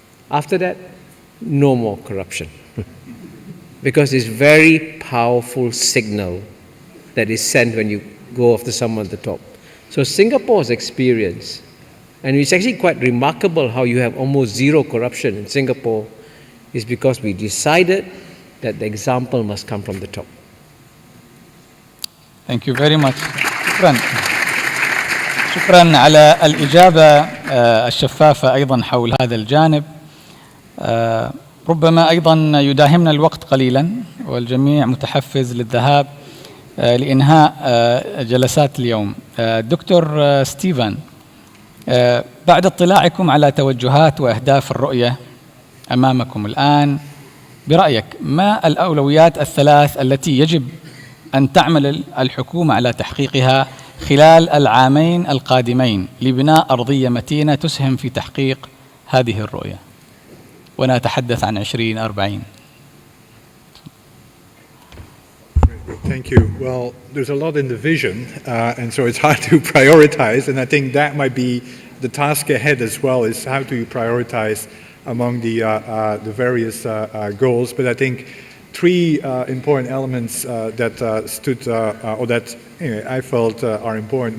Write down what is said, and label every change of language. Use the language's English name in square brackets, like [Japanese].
[English] After that, no more corruption. Because it's very powerful signal that is sent when you go after someone at the top. So Singapore's experience, and it's actually quite remarkable how you have almost zero corruption in Singapore, is because we decided that the example must come from the top. Thank you very much. [Arabic] شكرا على الإجابة الشفافة أيضا حول هذا الجانب. ربما أيضا يداهمنا الوقت قليلا والجميع متحفز للذهاب لإنهاء جلسات اليوم. دكتور ستيفن، بعد اطلاعكم على توجهات وأهداف الرؤية أمامكم الآن، برأيك ما الأولويات الثلاث التي يجب أن تعمل الحكومة على تحقيقها خلال العامين القادمين لبناء أرضية متينة تسهم في تحقيق هذه الرؤية؟ ونتحدث عن 2040. [English] Thank you. Well, there's a lot in the vision, and so it's hard to prioritize, and I think that might be the task ahead as well, is how do you prioritize among the various goals. But I think three important elements that stood, or that I felt are important.